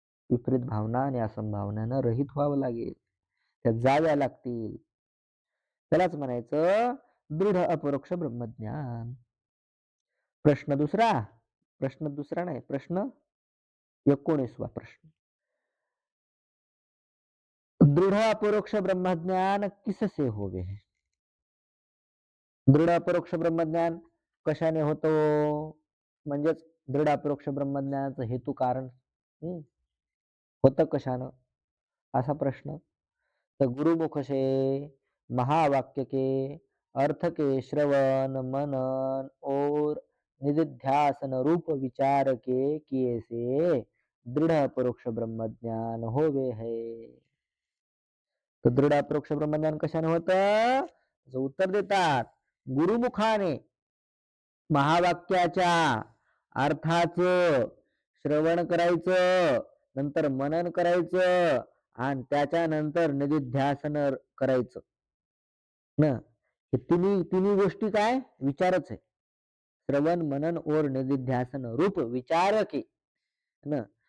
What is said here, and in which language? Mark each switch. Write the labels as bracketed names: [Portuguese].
[Marathi] विपरीत भावना आणि असंभावनानं रहित व्हावं लागेल. त्या जाव्या लागतील. त्यालाच म्हणायचं दृढ अपरोक्ष ब्रह्मज्ञान. प्रश्न दुसरा नाही, प्रश्न 19वा प्रश्न. [Hindi] दृढ अपरोक्ष ब्रह्मज्ञान किससे होवे? [Marathi] दृढ अपरोक्ष ब्रह्मज्ञान कशाने होतो? म्हणजेच दृढ अपरोक्ष ब्रह्मज्ञानाचं हेतू कारण होतं कशानं, असा प्रश्न. [Hindi] तर गुरुमुख से महावाक्य के अर्थ के श्रवण मनन और निधिध्यासन रूप विचार के किए से दृढ़ अपरोक्ष ब्रह्मज्ञान होवे है. [Marathi] तर दृढ अपरोक्ष ब्रह्मज्ञान कशाने होतं? उत्तर देतात, गुरुमुखाने महावाक्याच्या अर्थाचं श्रवण करायचं, नंतर मनन करायचं आणि त्याच्यानंतर निधिध्यासन करायचं ना. हे तिन्ही गोष्टी काय? विचारच आहे. [Hindi] श्रवण मनन और निधिध्यासन रूप विचार के ना.